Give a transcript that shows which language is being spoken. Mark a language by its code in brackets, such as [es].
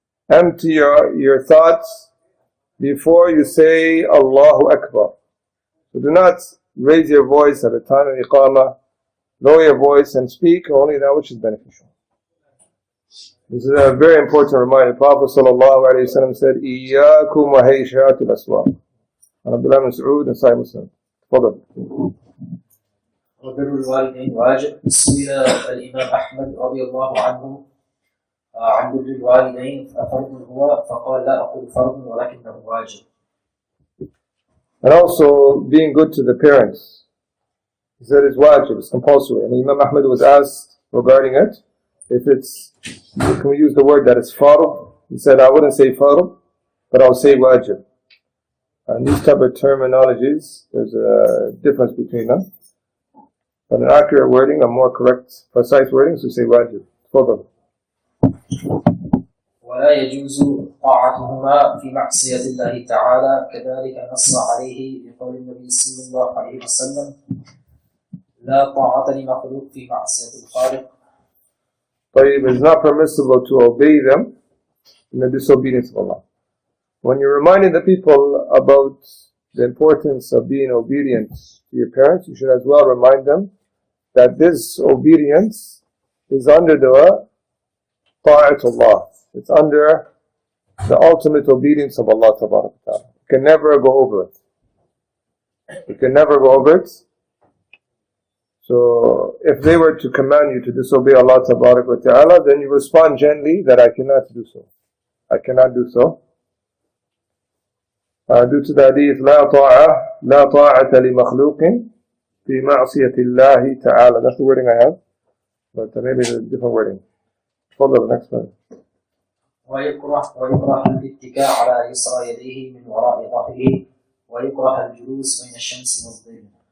[en] Empty your thoughts before you say Allahu Akbar. So do not raise your voice at the time of Iqamah. Lower your voice and speak only that which is beneficial. This is a very important reminder. The Prophet ﷺ said, [ar] إِيَّاكُمْ وَهَيْشَاتِ الْأَسْوَاقِ. [en] And Abdullah bin Mas'ud and Sahih Muslim. Fadal. [ar] وبر الوالدين واجب. سئل الإمام أحمد رضي الله عنه عن بر الوالدين أفرض هو؟ فقال لا أقول فرض ولكنه واجب. [en] And also being good to the parents. He said it's wajib, it's compulsory. And Imam Ahmad was asked regarding it, can we use the word that it's farb? He said, I wouldn't say farb, but I'll say wajib. And these type of terminologies, there's a difference between them. But an accurate wording, a more correct, precise wording, is to say wajib. Fadal. [ar] ولا يجوز طاعتهما في معصية الله تعالى كذلك نص عليه بقول النبي صلى الله عليه وسلم لا طاعة لمخلوق في معصية الخالق. [en] طيب, it's not permissible to obey them in the disobedience of Allah. When you're reminding the people about the importance of being obedient to your parents, you should as well remind them that this obedience is under the ta'atullah. It's under the ultimate obedience of Allah Ta'ala. You can never go over it. You can never go over it. So if they were to command you to disobey Allah Ta'ala, then you respond gently that I cannot do so. I cannot do so. Due to the hadith, [ar] لا طاعة لمخلوق في معصية الله تعالى. [en] That's the wording I have, but maybe it's a different wording. Follow the next one. [ar] ويكره الاتكاء على يسرى يديه من وراء ظهره ويكره الجلوس بين الشمس والظل.